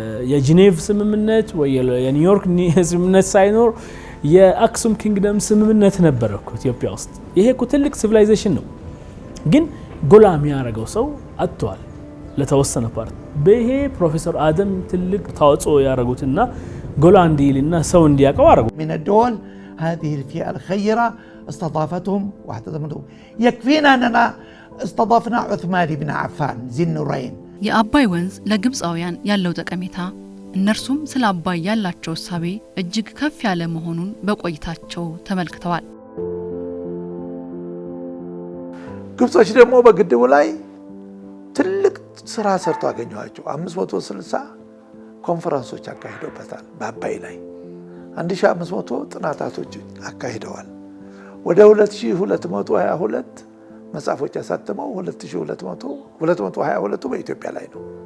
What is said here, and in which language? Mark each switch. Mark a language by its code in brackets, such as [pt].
[am] የጂኔቭ ስምምነት ወይ የኒውዮርክ ስምምነት ሳይኖር የአክሱም ኪንግደም ስምምነት ነበር እኮ ኢትዮጵያ ውስጥ። ይሄ እኮ ትልቅ ሲቪላይዜሽን ነው። ግን ጎላ የሚያደርገው ሰው አጥቷል ለተወሰነ ፓርት። በይሄ ፕሮፌሰር አደም ትልቅ ታዋጽኦ ያደረጉትና ጎላ እንዲልና ሰው እንዲያቀው አደረጉ። [ar] من الدول هذه الفئة الخيرة استضافتهم واحتضنتهم. يكفينا أننا استضفنا عثمان بن عفان ذي النورين. [am] የአባይ ወንዝ ለግብፃውያን ያለው ጠቀሜታ እነርሱም ስለ አባይ ያላቸው ሐሳብ እጅግ ከፍ ያለ መሆኑን በቆይታቸው ተመልክተዋል። ግብጾች ደግሞ በግድቡ ላይ ትልቅ ስራ ሰርቶ አገኘዋቸው። 560 ኮንፈረንሶች አካሂደውበታል። በአባይ ላይ 1500 ጥናታቶች አካሂደዋል። ወደ 2222 መጽሐፎች ያሳተመው 2222 በኢትዮጵያ ላይ ነው።